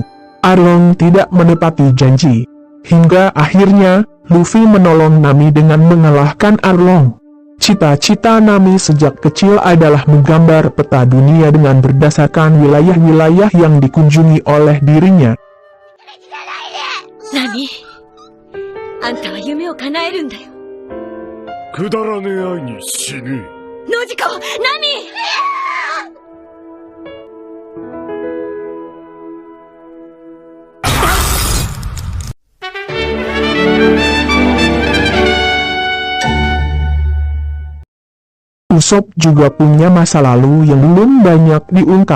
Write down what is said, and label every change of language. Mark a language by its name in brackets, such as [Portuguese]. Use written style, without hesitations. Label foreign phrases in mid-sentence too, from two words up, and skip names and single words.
[Indonesian] Arlong tidak menepati janji. Hingga akhirnya, Luffy menolong Nami dengan mengalahkan Arlong. Cita-cita Nami sejak kecil adalah menggambar peta dunia dengan berdasarkan wilayah-wilayah yang dikunjungi oleh dirinya. [Japanese] Nani? あんたは夢を叶えるんだよ。くだらねえ愛に死ぬ。ノジコ、ナミ！ [Indonesian] Usop juga punya masa lalu yang belum banyak diungkap.